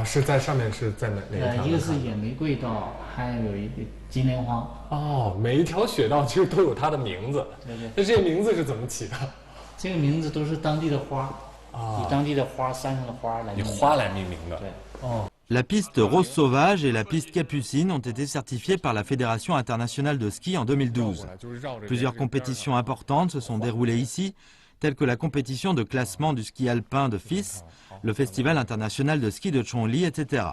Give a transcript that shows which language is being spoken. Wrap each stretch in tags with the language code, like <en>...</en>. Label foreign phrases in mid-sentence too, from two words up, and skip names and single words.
<zh>是在上面是在哪一条？一个是野玫瑰道，还有一个金莲花。哦，每一条雪道其实都有它的名字。对。那这些名字是怎么起的？这个名字都是当地的花，以当地的花、山上的花来。以花来命名的。对。哦。</zh> <fr>La piste Rose Sauvage et la piste Capucine ont été certifiées par la Fédération internationale de ski en 2012. Plusieurs compétitions importantes se sont déroulées ici, telles que la compétition de classement du ski alpin de FIS, le Festival international de ski de Chongli, etc.</fr>